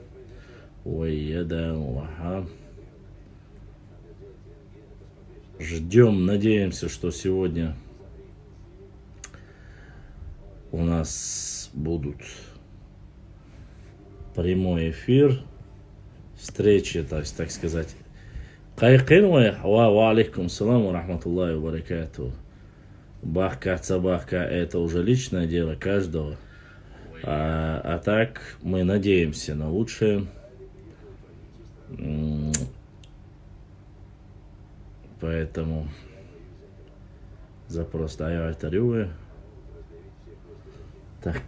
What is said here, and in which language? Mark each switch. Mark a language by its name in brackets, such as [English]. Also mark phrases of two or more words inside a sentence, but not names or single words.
[Russian] Ждем, надеемся, что сегодня у нас будут прямой эфир, встречи, то есть, так сказать. [Arabic] وعليكم السلام ورحمة الله وبركاته. Бахка, цабахка, [Russian] это уже личное дело каждого. А так мы надеемся на лучшее. Поэтому запрос даю так.